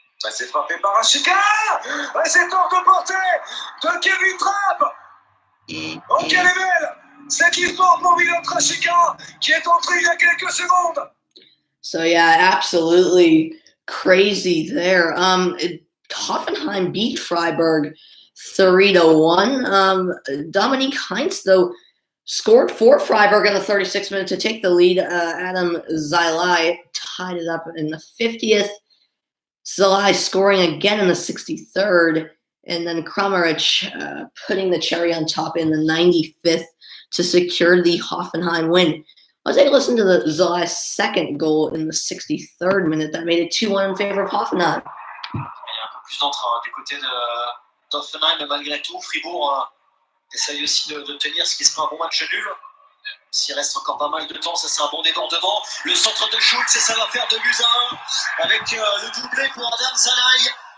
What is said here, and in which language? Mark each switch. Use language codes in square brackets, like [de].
[fr] C'est frappé par Rashica. C'est hors de portée de Kevin Trapp. Oh, quelle est belle cette histoire pour Milot Rashica qui est entré il y a quelques secondes. [en] So yeah, absolutely crazy there. Hoffenheim beat Freiburg 3-1. Dominique Heinz, though, scored for Freiburg in the 36th minute to take the lead. Adam Zilai tied it up in the 50th. Zilai scoring again in the 63rd. And then Kramaric putting the cherry on top in the 95th to secure the Hoffenheim win. Let's take a listen to the Zilai's second goal in the 63rd minute that made it 2-1 in favor of Hoffenheim. [fr] Il y a un peu plus d'entrain du côté d'Hoffenheim, mais malgré tout, Fribourg essaye aussi de tenir ce qui sera un bon match nul. S'il reste encore pas mal de temps, ça sera un bon débordement. Le centre de Schultz, et ça va faire 2-1 avec le doublé pour Adam Zalai.